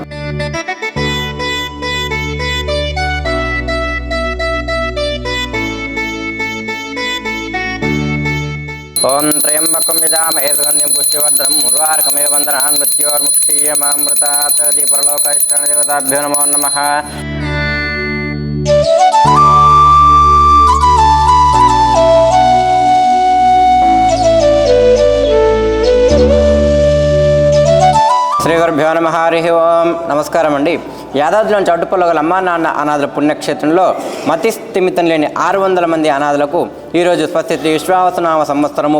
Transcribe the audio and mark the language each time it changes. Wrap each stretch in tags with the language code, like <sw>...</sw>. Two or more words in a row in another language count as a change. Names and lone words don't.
<sa>ओम त्र्यंबकं यजामहे सुगन्धिं पुष्टिवर्धनं उर्वारुकमिव बन्धनान् मृत्योर्मुक्षीयमामृतात्। परलोकाधिष्ठानदेवताभ्यो नमो नमः। శ్రీ గురుభ్యో నమః. హరిః ఓం.</sa> <te>నమస్కారం అండి. యాదాద్రిలోని చౌటుపల్లి అమ్మా నాన్న అనాథుల పుణ్యక్షేత్రంలో మతి స్థిమితం లేని 600 మంది అనాథులకు ఈరోజు స్వస్తి విశ్వావసనామ సంవత్సరము</te>